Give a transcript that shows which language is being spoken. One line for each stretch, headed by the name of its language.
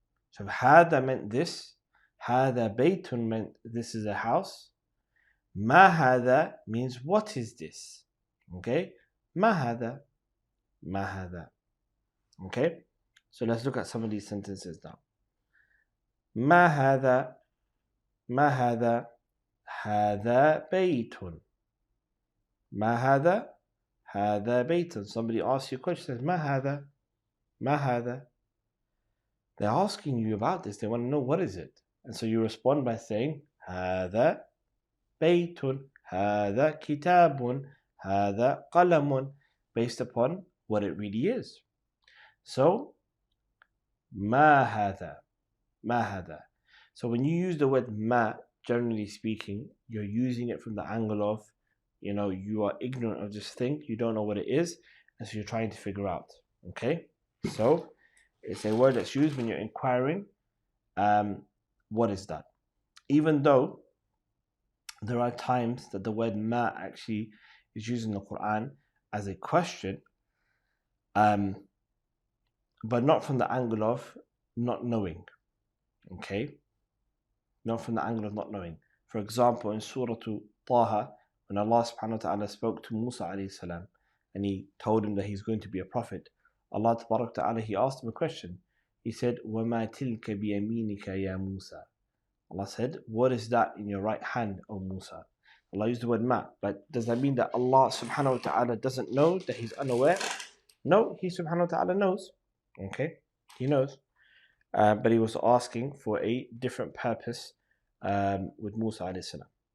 English: So hada meant this. Hada baytun meant this is a house. Ma hada means what is this? Okay? Ma hada. Ma hada. Okay? So let's look at some of these sentences now.
Arabic: ما هذا ما هذا هذا بيت ما هذا هذا بيت.
English: Somebody asks you a question, says
Arabic: ما هذا ما هذا.
English: They're asking you about this. They want to know what is it. And so you respond by saying
Arabic: هذا بيت هذا كتاب هذا قلم,
English: based upon what it really is.
Arabic: So ما هذا ما هذا.
English: So when you use the word ma, generally speaking, you're using it from the angle of, you are ignorant of this thing, you don't know what it is, and so you're trying to figure out. Okay? So it's a word that's used when you're inquiring, what is that? Even though there are times that the word ma actually is used in the Quran as a question, but not from the angle of not knowing. Okay? Not from the angle of not knowing. For example, in Surah Taha, when Allah subhanahu wa ta'ala spoke to Musa alayhi salam, and he told him that he's going to be a prophet, Allah tabarak ta'ala, he asked him a question. He said,
Arabic: وَمَا تِلْكَ بِيَمِينِكَ يَا Musa.
English: Allah said, what is that in your right hand, O Musa? Allah used the word ma, but does that mean that Allah subhanahu wa ta'ala doesn't know, that he's unaware? No, he subhanahu wa ta'ala knows. Okay, he knows. But he was asking for a different purpose with Musa alayhi salam.